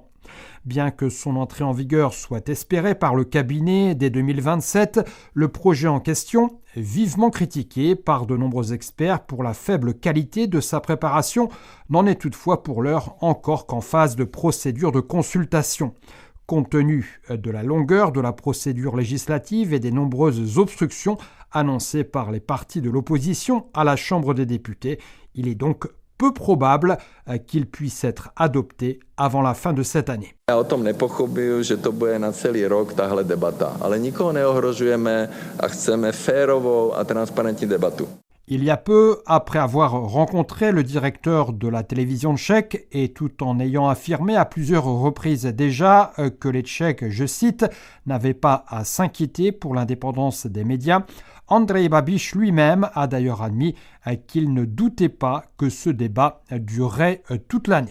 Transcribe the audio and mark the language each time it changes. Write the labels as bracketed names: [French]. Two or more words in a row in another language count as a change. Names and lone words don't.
[French] Bien que son entrée en vigueur soit espérée par le cabinet dès 2027, le projet en question, vivement critiqué par de nombreux experts pour la faible qualité de sa préparation, n'en est toutefois pour l'heure encore qu'en phase de procédure de consultation. Compte tenu de la longueur de la procédure législative et des nombreuses obstructions annoncées par les partis de l'opposition à la Chambre des députés, il est donc peu probable qu'il puisse être adopté avant la fin de cette année. [Czech] Já o tom nepochybuju, že to bude na celý rok tahle debata, ale nikoho neohrožujeme a chceme férovou a transparentní debatu. [French] Il y a peu, après avoir rencontré le directeur de la télévision tchèque et tout en ayant affirmé à plusieurs reprises déjà que les Tchèques, je cite, n'avaient pas à s'inquiéter pour l'indépendance des médias, Andrej Babiš lui-même a d'ailleurs admis qu'il ne doutait pas que ce débat durerait toute l'année.